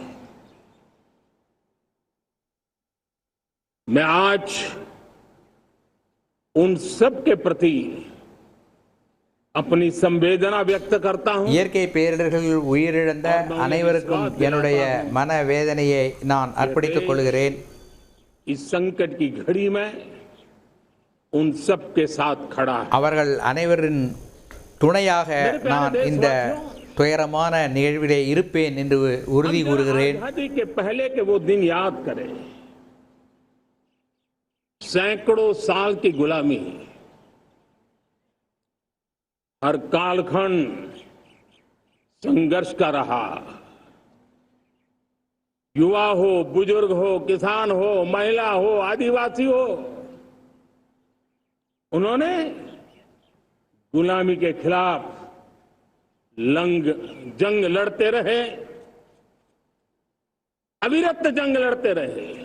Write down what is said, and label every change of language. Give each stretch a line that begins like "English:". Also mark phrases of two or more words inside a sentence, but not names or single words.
Hindi: मैं आज उन सब के प्रति अपनी संवेदना व्यक्त करता हूं।
Tamil: இயற்கை பேரிடர்களில் உயிரிழந்த அனைவருக்கும் என்னுடைய மன வேதனையை நான் அர்ப்பணித்துக் கொள்கிறேன்.
Hindi: इस संकट की घड़ी में उन सब के साथ खड़ा है।
Tamil: அவர்கள் அனைவரின் துணையாக நான் இந்த துயரமான நிகழ்விலே இருப்பேன் என்று உறுதி கூறுகிறேன்.
Hindi: आजादी के पहले के वो दिन याद करें, सैकड़ों साल की गुलामी, हर कालखंड संघर्ष का रहा। युवा हो, बुजुर्ग हो, किसान हो, महिला हो, आदिवासी हो, उन्होंने गुलामी के खिलाफ जंग लड़ते रहे, अविरत जंग लड़ते रहे।